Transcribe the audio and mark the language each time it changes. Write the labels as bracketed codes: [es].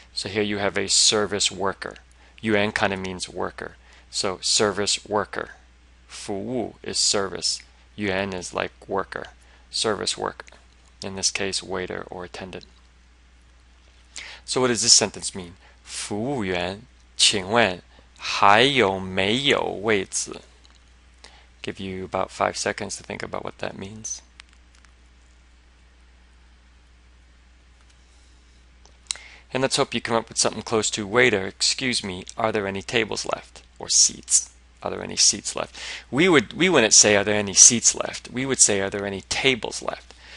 [en] So here you have a service worker. Yuan kind of means worker. So service worker. 服务 is service. Yuan is like worker. Service worker. In this case, waiter or attendant. So what does this sentence mean? [zh] 服务员请问还有没有位子? [en] Give you about 5 seconds to think about what that means. And let's hope you come up with something close to waiter, excuse me, are there any tables left? Or seats. Are there any seats left? We wouldn't say are there any seats left. We would say are there any tables left.